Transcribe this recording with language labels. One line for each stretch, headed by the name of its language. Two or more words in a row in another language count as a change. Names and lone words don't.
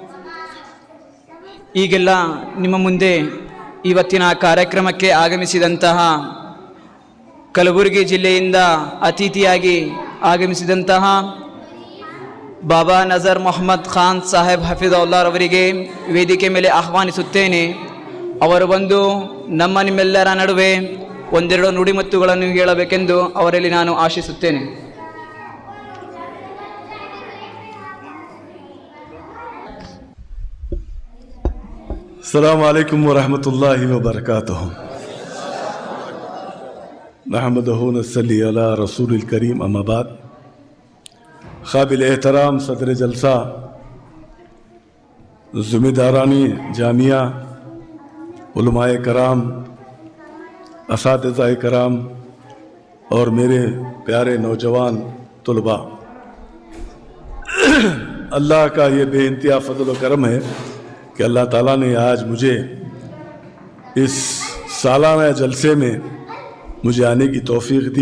Kannada: ಈಗೆಲ್ಲ ನಿಮ್ಮ ಮುಂದೆ ಇವತ್ತಿನ ಕಾರ್ಯಕ್ರಮಕ್ಕೆ ಆಗಮಿಸಿದಂತಹ ಕಲಬುರಗಿ ಜಿಲ್ಲೆಯಿಂದ ಅತಿಥಿಯಾಗಿ ಆಗಮಿಸಿದಂತಹ ಬಾಬಾ ನಜರ್ ಮೊಹಮ್ಮದ್ ಖಾನ್ ಸಾಹೇಬ್ ಹಫೀಜುಲ್ಲಾಹರವರಿಗೆ ವೇದಿಕೆ ಮೇಲೆ ಆಹ್ವಾನಿಸುತ್ತೇನೆ. ಅವರು ಬಂದು ನಿಮ್ಮೆಲ್ಲರ ನಡುವೆ ಒಂದೆರಡು ನುಡಿಮುತ್ತುಗಳನ್ನು ಹೇಳಬೇಕೆಂದು ಅವರಲ್ಲಿ ನಾನು ಆಶಿಸುತ್ತೇನೆ.
Arabic: السلام عليكم ورحمة الله وبركاته. نحمده ونصلي على رسوله الكريم، أما بعد.
Urdu: قابل احترام صدر جلسہ، ذمہ داران جامعہ، علمائے کرام، اساتذۂ کرام اور میرے پیارے نوجوان طلبہ، اللہ کا یہ بے انتہا فضل و کرم ہے کہ اللہ تعالیٰ نے آج مجھے اس سالانہ جلسے میں مجھے آنے کی توفیق دی.